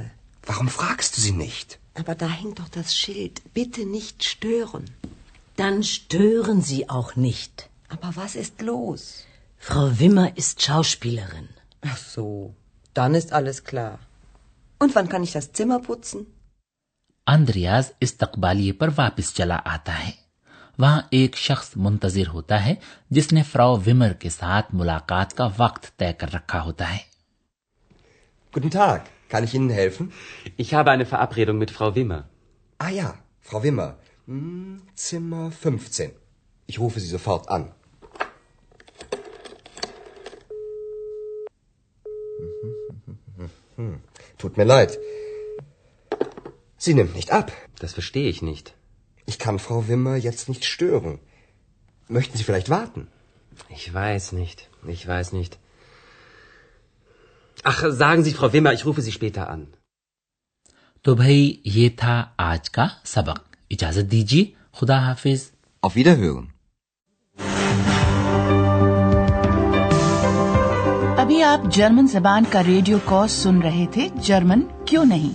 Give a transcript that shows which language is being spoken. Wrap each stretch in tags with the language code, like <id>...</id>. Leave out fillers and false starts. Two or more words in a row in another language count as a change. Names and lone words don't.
<de>Warum fragst du sie nicht? Aber da hängt doch das Schild. Bitte nicht stören. Dann stören Sie auch nicht. Aber was ist los? Frau Wimmer ist Schauspielerin. Ach so, dann ist alles klar. Und wann kann ich das Zimmer putzen?</de> <ur>آندریاس استقبالیے پر واپس چلا آتا ہے. وہاں ایک شخص منتظر ہوتا ہے جس نے فراؤ ومر کے ساتھ ملاقات کا وقت طے کر رکھا ہوتا ہے.</ur> <de>Guten Tag. Kann ich Ihnen helfen? Ich habe eine Verabredung mit Frau Wimmer. Ah ja, Frau Wimmer. Zimmer 15. Ich rufe Sie sofort an. Tut mir leid. Sie nimmt nicht ab. Das verstehe ich nicht. Ich kann Frau Wimmer jetzt nicht stören. Möchten Sie vielleicht warten? Ich weiß nicht. Ich weiß nicht. Ach, sagen Sie, Frau Wimmer, ich rufe Sie später an.</de> <ur>تو بھائی یہ تھا آج کا سبق. اجازت دیجیے۔ خدا حافظ.</ur> <de>Auf Wiederhören.</de> <ur>ابھی آپ جرمن زبان کا ریڈیو کورس سن رہے تھے جرمن کیوں نہیں.</ur>